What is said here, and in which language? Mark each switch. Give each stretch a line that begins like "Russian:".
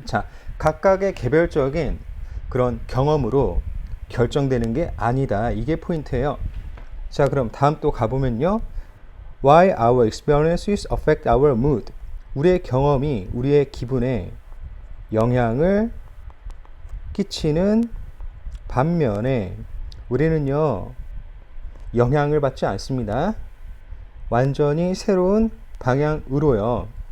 Korean: 자, 각각의 개별적인 그런 경험으로 결정되는 게 아니다. 이게 포인트예요. 자, 그럼 다음 또 가보면요.
English: Why our experiences affect our mood.
Korean: 우리의 경험이 우리의 기분에 영향을 끼치는 반면에 우리는요, 영향을 받지 않습니다. 완전히 새로운 방향으로요.